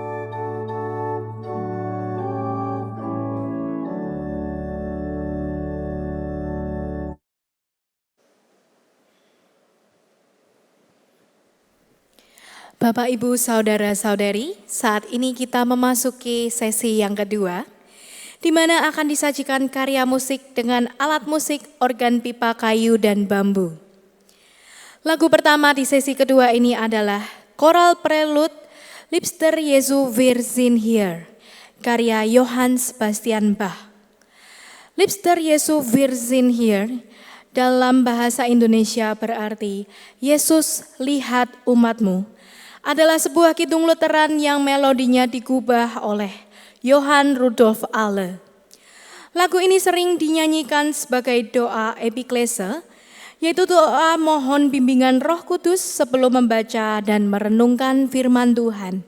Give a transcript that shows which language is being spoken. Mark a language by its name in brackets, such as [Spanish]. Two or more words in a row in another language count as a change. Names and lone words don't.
[Indonesian] Bapak, Ibu, Saudara-saudari, saat ini kita memasuki sesi yang kedua, di mana akan disajikan karya musik dengan alat musik organ pipa kayu dan bambu. Lagu pertama di sesi kedua ini adalah Choral Prelude Liebster Jesu wir sind hier, karya Johann Sebastian Bach. Liebster Jesu wir sind hier dalam bahasa Indonesia berarti Yesus lihat umatmu, adalah sebuah kidung Lutheran yang melodinya digubah oleh Johann Rudolf Alle. Lagu ini sering dinyanyikan sebagai doa epiklese, yaitu doa mohon bimbingan Roh Kudus sebelum membaca dan merenungkan firman Tuhan.